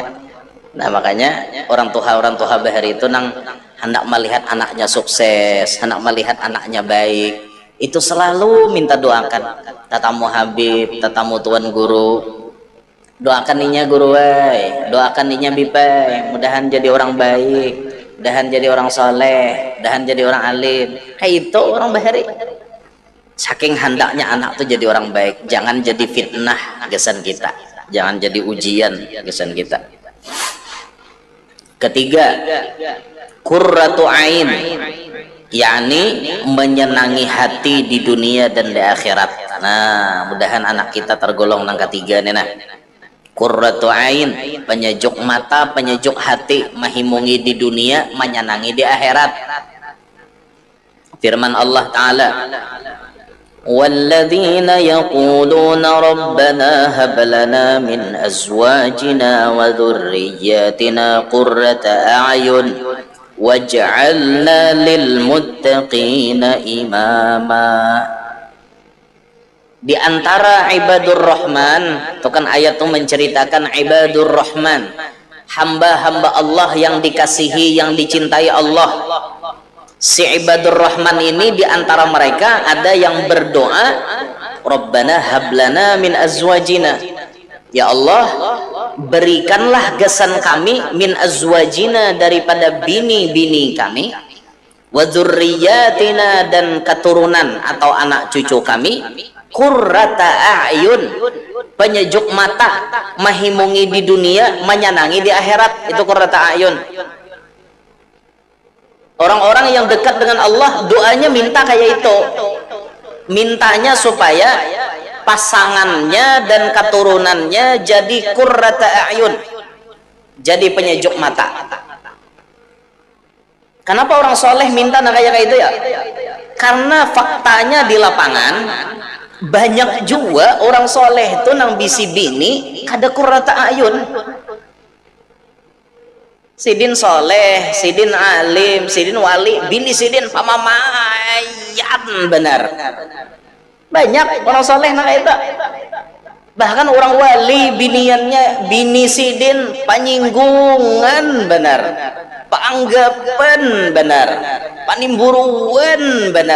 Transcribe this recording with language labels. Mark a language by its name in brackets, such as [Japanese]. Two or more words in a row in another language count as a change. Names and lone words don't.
[Banjar] Nah makanya orang tua bahari itu nang hendak melihat anaknya sukses, hendak melihat anaknya baik itu selalu minta doakan tatamu Habib, tatamu Tuan Guru doakan ninya Guru doakan ninya Bipai mudahan jadi orang baik, mudahan jadi orang soleh, mudahan jadi orang alim. Itu orang bahari saking hendaknya anak tuh jadi orang baik, jangan jadi fitnah gesan kita, jangan jadi ujian gesan kita. Ketiga [Arabic] قرة عين [Banjar] yakni menyenangi hati di dunia dan di akhirat. Nah mudahan anak kita tergolong nang ketiga nih nah [Arabic] قرة عين [Banjar] penyejuk mata penyejuk hati mahimungi di dunia menyenangi di akhirat. [Arabic] Firman Allah Ta'ala وَالَّذِينَ يَقُولُونَ رَبَّنَا هَبْ لَنَا مِنْ أَزْوَاجِنَا وَذُرِّيَّاتِنَا قُرَّةَ أَعْيُنٍ وَاجْعَلْنَا لِلْمُتَّقِينَ إِمَامًا. [Banjar] Di antara [Arabic] عباد الرحمن [Banjar] itu kan ayat itu menceritakan [Arabic] عباد الرحمن, [Banjar] hamba-hamba Allah yang dikasihi yang dicintai Allah. Si [Arabic] عباد الرحمن [Banjar] ini diantara mereka ada yang berdoa [Arabic] ربنا هب لنا من أزواجنا, [Banjar] ya Allah berikanlah gesan kami [Arabic] من أزواجنا [Banjar] daripada bini-bini kami, [Arabic] وذرياتنا [Banjar] dan keturunan atau anak cucu kami, [Arabic] قرة أعين [Banjar] penyejuk mata mahimungi di dunia menyenangi di akhirat. Itu [Arabic] قرة أعين. [Banjar] Orang-orang yang dekat dengan Allah doanya minta kayak itu, mintanya supaya pasangannya dan keturunannya jadi [Arabic] قرة أعين, [Banjar] jadi penyejuk mata. Kenapa orang soleh minta kayak itu ya? Karena faktanya di lapangan banyak juga orang soleh itu nang bisi bini kada [Arabic] قرة أعين. [Banjar] sidin soleh, sidin alim, sidin wali, bini sidin pamamayan benar. Banyak orang soleh nak itu. Bahkan orang wali biniannya bini sidin panyinggungan benar, paanggapan benar, panimburuan benar.